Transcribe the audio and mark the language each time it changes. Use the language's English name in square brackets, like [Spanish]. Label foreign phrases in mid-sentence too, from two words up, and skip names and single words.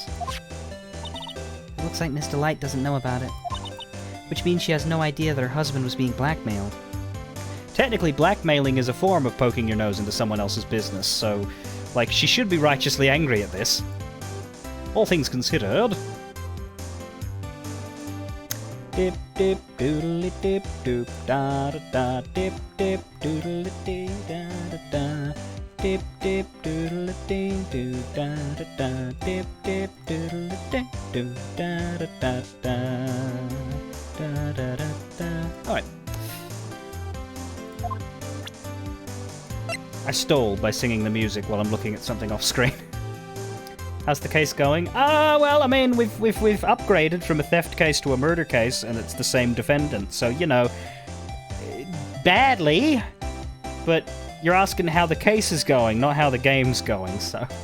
[English] It looks like Miss Delight doesn't know about it. Which means she has no idea that her husband was being blackmailed. Technically, blackmailing is a form of poking your nose into someone else's business, so, like, she should be righteously angry at this. All things considered. Dip dip doodly dip doop da da da dip dip doodly dee da da da dip dip doodly dee doo da da da dip dip doodly dee doo da da da da da da da. All right. I stole by singing the music while I'm looking at something off screen. How's the case going? Well, I mean, we've upgraded from a theft case to a murder case, and it's the same defendant, so, you know, badly, but you're asking how the case is going, not how the game's going, so.